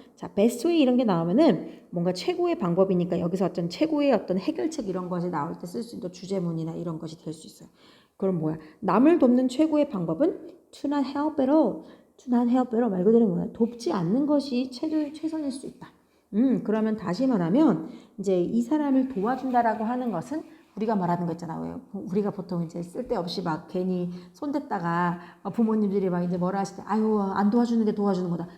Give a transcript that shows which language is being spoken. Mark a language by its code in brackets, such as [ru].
[ko] 자, best way 이런 게 나오면은 뭔가 최고의 방법이니까 여기서 어떤 최고의 어떤 해결책 이런 것이 나올 때 쓸 수 있는 주제문이나 이런 것이 될 수 있어요. 그럼 뭐야? 남을 돕는 최고의 방법은 [en] to not help at all. to not help at all [ko] 말 그대로 뭐야? 돕지 않는 것이 최선일 수 있다. 그러면 다시 말하면 이제 이 사람을 도와준다라고 하는 것은 우리가 말하는 거 있잖아요. 우리가 보통 이제 쓸데없이 막 괜히 손댔다가 부모님들이 막 이제 뭐라 하실 때 아유 안 도와주는 게 도와주는 거다.